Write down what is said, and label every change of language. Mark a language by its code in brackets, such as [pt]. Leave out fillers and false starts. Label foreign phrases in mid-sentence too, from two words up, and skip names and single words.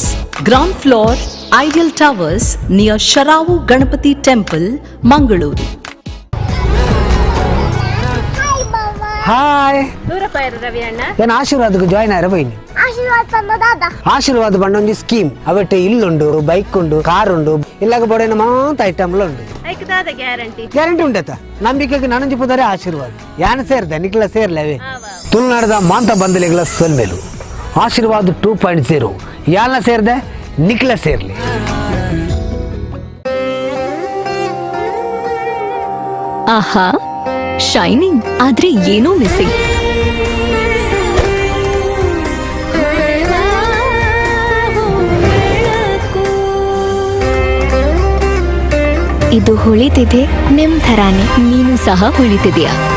[en] ground floor, Ideal Towers near Sharavu Ganapati Temple, Mangaluru. [tcy] ಹಾಯ್ ಏನು ಆಶೀರ್ವಾದಕ್ಕೆ ಜಾಯ್ನ್ ಆಯ್ರ ಬೈನಿ ಆಶೀರ್ವಾದ ಬಂಡೊಂದು ಸ್ಕೀಮ್ ಅವಟ್ಟೆ ಇಲ್ಲುಂಡು ಬೈಕ್ ಉಂಡು ಕಾರ್ ಉಂಡು ಇಲ್ಲಾಗ ಬೋಡೇನ ಮಾತ ಐಟಮ್ಲ ಉಂಡು ಗ್ಯಾರಂಟಿ ಉಂಟತ ನಂಬಿಕೆಗೆ ನನಂಜಿ ಪುದರೆ ಆಶೀರ್ವಾದ ಯಾನ ಸೇರ್ದೆ ನಿಕ್ಲ ಸೇರ್ಲೇವೆ ತುಳುನಾಡದ ಮಾಂತ ಬಂದಲಿಗಳ ಸೊಲ್ಮೇಲು ಆಶೀರ್ವಾದ 2.0 ಯಾನ ಸೇರ್ದೆ ನಿಕ್ಲ ಸೇರ್ಲಿ. ಆಹಾ, [kn] ಶೈನಿಂಗ್ ಆದ್ರೆ ಏನೋ ಮಿಸ್ಸಿಂಗ್. ಇದು ಹೊಳಿತಿದೆ ನಿಮ್ ಥರಾನೇ. ನೀನು ಸಹ ಹೊಳಿತಿದೆಯಾ?